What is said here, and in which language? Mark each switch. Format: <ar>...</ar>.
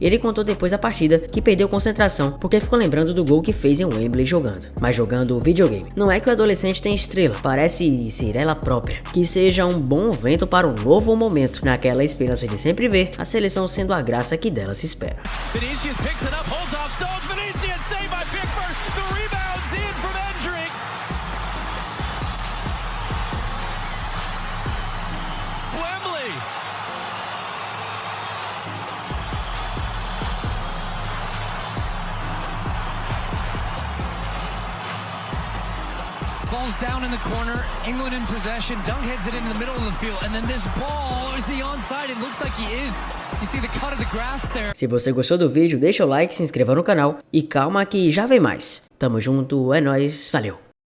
<pt>Ele contou depois da partida que perdeu concentração porque ficou lembrando do gol que fez em Wembley jogando, mas jogando videogame. Não é que o adolescente tem estrela, parece ser ela própria. Que seja um bom vento para um novo momento, naquela esperança de sempre ver a seleção sendo a graça que dela se espera.</pt> <en>Vinicius picks it up, holds off Stones, Vinicius saved by Pickford, the rebound's in from Endrick. Wembley. Ball's down in the corner, England in possession, Dunk heads it into the middle of the field, and then this ball, is he onside? It looks like he is. You see the cut of the grass there.</en> <pt>Se você gostou do vídeo, deixa o like, se inscreva no canal e calma que já vem mais. Tamo junto, é nóis, valeu!</pt>